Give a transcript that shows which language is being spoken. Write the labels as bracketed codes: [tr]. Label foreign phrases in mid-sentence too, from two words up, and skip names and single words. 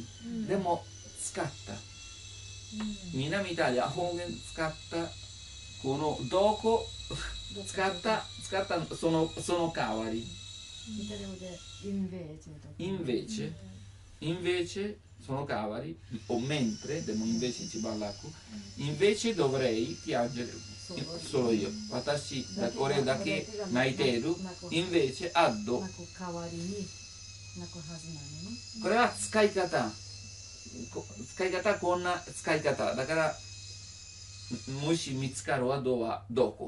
[ja] でも使った。南イタリア方言使ったこのどこ使ったその代わり。イタリア語でインベーチェその代わり。 [it] o mentre [ja] でもインベーチ一番楽。 [it] invece dovrei piangere solo io。 [ja] 俺だけ泣いている。 [nap] invece addo。 [ja] これは使い方こんな使い方だから。もし見つかるはどこ。